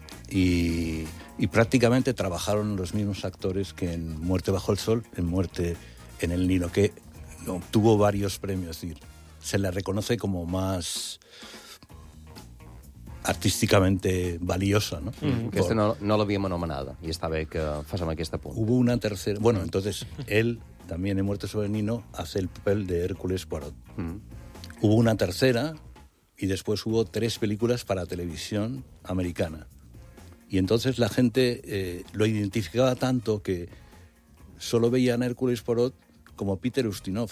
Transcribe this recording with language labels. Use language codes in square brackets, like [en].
[es] Y prácticamente trabajaron los mismos actores que en Muerte bajo el Sol, en Muerte en el Nilo, que obtuvo varios premios. Es decir, se la reconoce como más artísticamente valiosa, ¿no? Mm-hmm. [ca] Aquesta no l'havíem anomenada i està bé que fàssim aquest punt. [es] Hubo una tercera. Bueno, entonces, él también en Muerte sobre el Nilo hace el papel de Hércules Poirot. Hubo una tercera y después hubo 3 películas para televisión americana. Y entonces la gente lo identificaba tanto que solo veían a Hércules Poirot como Peter Ustinov.